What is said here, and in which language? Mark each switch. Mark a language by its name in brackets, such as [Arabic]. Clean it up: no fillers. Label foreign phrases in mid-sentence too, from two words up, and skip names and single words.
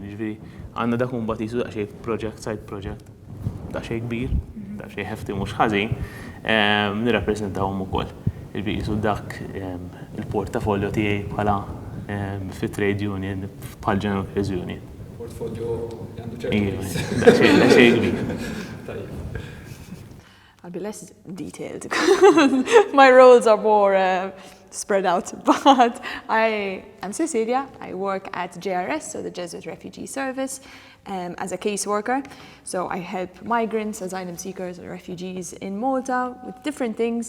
[Maltese] Jiġifieri għandna dak mbagħad jisu daqsxejn [English] side project, [Maltese] daqsxejn kbir, daqsxejn hefti mhux ħażin, nirrappreżentawhom ukoll. Jiġifieri jisu dak il-portafolio tiegħi bħala fit- [English] trade union [Maltese] bħal General Cares Union. Portfolio li għandu ċertu. Daqsxejn kbir. [English] I'll be less detailed because my roles are more spread out. But I am Cecilia. I work at JRS, so the Jesuit Refugee Service, as a caseworker. So I help migrants, asylum seekers, or refugees in Malta with different things.